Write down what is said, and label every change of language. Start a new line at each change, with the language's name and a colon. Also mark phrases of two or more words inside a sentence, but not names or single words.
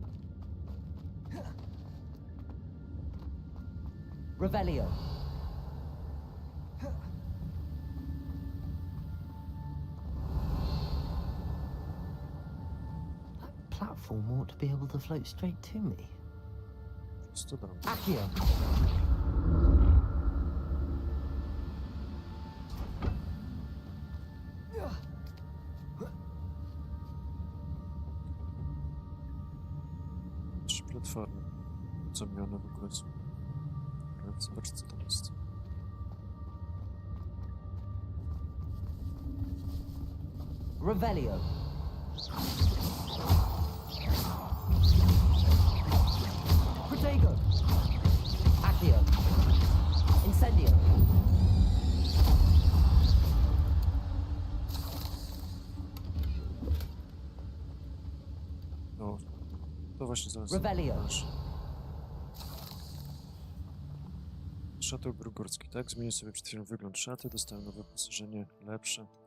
English: Revelio. That platform ought to be able to float straight to me.
Polish: Prosto do mnie. Accio. Trzy platformy. Co mi one w ogóle są? Ale zobacz, co tam jest. Revelio. Protego. Accio. Incendio. No, to właśnie zaraz Revelio. masz. szaty ubór górski, tak? Zmienię sobie przed chwilą wygląd szaty, dostałem nowe wyposażenie, lepsze.